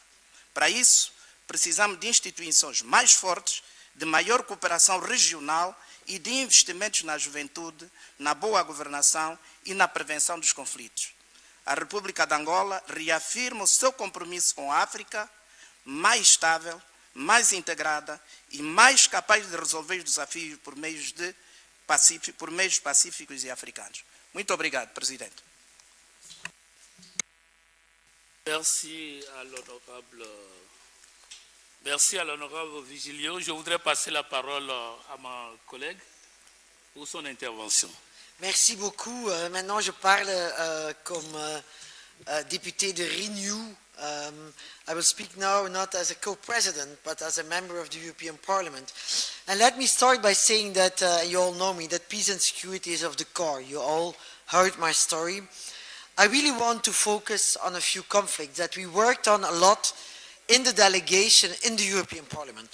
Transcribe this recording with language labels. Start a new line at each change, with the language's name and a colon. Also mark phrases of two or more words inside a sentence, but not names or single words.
Portuguese: Para isso, precisamos de instituições mais fortes, de maior cooperação regional e de investimentos na juventude, na boa governação e na prevenção dos conflitos. A República de Angola reafirma o seu compromisso com a África mais estável, mais integrada e mais capaz de resolver os desafios por meios pacíficos e africanos. Muito obrigado, Presidente.
French: Merci à l'honorable Vigilio. Je voudrais passer la parole à ma collègue pour son intervention. Merci beaucoup. Maintenant, je parle comme député de Renew.
English: I will speak now not as a co-president, but as a member of the European Parliament. And let me start by saying that you all know me, that peace and security is of the core. You all heard my story. I really want to focus on a few conflicts that we worked on a lot in the delegation in the European Parliament.